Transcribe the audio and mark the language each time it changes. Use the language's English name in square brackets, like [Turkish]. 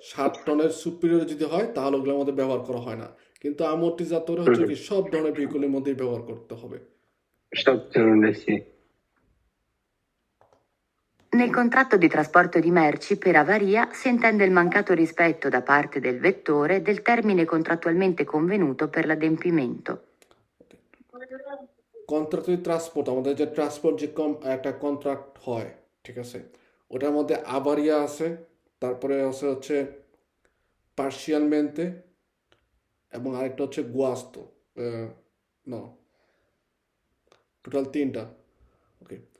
[Bangla] 60 টনের সুপিরিয়র যদি হয় তাহলে ওগুলোর মধ্যে ব্যবহার করা হয় না, কিন্তু আমortizzatore হচ্ছে কি সব ধরনের ভেহিকুলের মধ্যেই ব্যবহার করতে হবে। সব ধরনের C. [Italian] Nel contratto di trasporto di merci per avaria si intende il mancato rispetto da parte del vettore del termine contrattualmente convenuto per l'adempimento. [Bangla] Contract transport, আমাদের যে ট্রান্সপোর্ট যে একটা কন্ট্রাক্ট হয়, ঠিক আছে, ওটার মধ্যে আবারিয়া আছে, তারপরে আছে হচ্ছে পার্সিয়ালমেন্টে, এবং আরেকটা হচ্ছে গুয়াস্তো, ন টোটাল 3টা। ওকে,